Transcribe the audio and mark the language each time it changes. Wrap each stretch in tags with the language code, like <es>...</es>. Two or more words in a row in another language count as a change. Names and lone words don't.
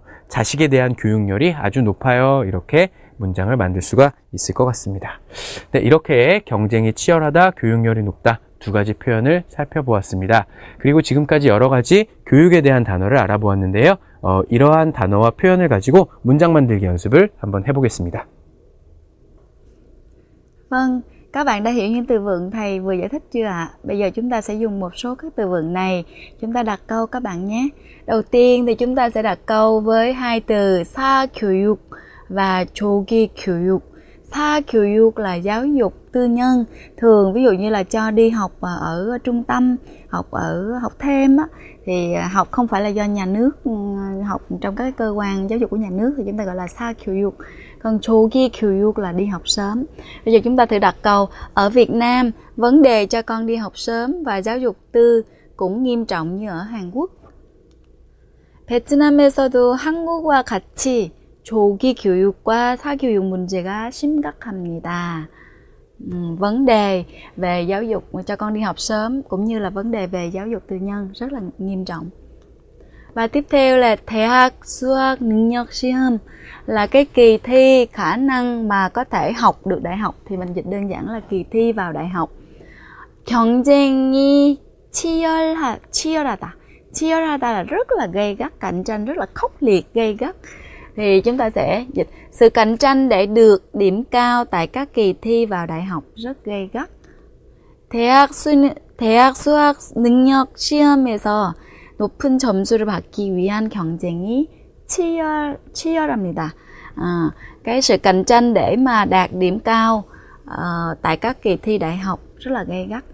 <ko>자식에 대한 교육열이 아주 높아요. 이렇게 문장을 만들 수가 있을 것 같습니다. 네, 이렇게 경쟁이 치열하다, 교육열이 높다 두 가지 표현을 살펴보았습니다. 그리고 지금까지 여러 가지 교육에 대한 단어를 알아보았는데요. 이러한 단어와 표현을 가지고 문장 만들기 연습을 한번 해보겠습니다.</ko> <vi>Vâng, các bạn đã hiểu những từ vựng thầy vừa giải thích chưa ạ? Bây giờ chúng ta sẽ dùng một số các từ vựng này. Chúng ta đặt câu các bạn nhé. Đầu tiên thì chúng ta sẽ đặt câu với hai từ 사교육 và</vi> <ko>조기 교육.</ko> <vi>사교육 là giáo dục tư nhân. Thường ví dụ như là cho đi học ở trung tâm, học thêm á, thì học không phải là do nhà nước, học trong các cơ quan giáo dục của nhà nước thì chúng ta gọi là 사교육. Còn</vi> <ko>조기 교육</ko> <vi>là đi học sớm. Bây giờ chúng ta thử đặt câu, ở Việt Nam vấn đề cho con đi học sớm và giáo dục tư cũng nghiêm trọng như ở Hàn Quốc.</vi> <ko>베트남에서도 한국과 같이 조기 교육과 사교육 문제가 심각합니다.</ko> <vi>Vấn đề về giáo dục cho con đi học sớm cũng như là vấn đề về giáo dục tư nhân rất là nghiêm trọng. Và tiếp theo là</vi> <ko>대학 수학 능력 시험,</ko> <vi>là cái kỳ thi khả năng mà có thể học được đại học, thì mình dịch đơn giản là kỳ thi vào đại học.</vi> <ko>경쟁이 치열하다.</ko> <vi>치열하다 là rất là gay gắt, cạnh tranh rất là khốc liệt, gay gắt. thì chúng ta sẽ dịch sự cạnh tranh để được điểm cao tại các kỳ thi vào đại học rất gay gắt.</vi> <ko>대학 수학 능력 시험에서 높은 점수를 받기 위한 경쟁이 치열합니다.</ko> <vi>Cái sự cạnh tranh để mà đạt điểm cao tại các kỳ thi đại học rất là gay gắt.</vi>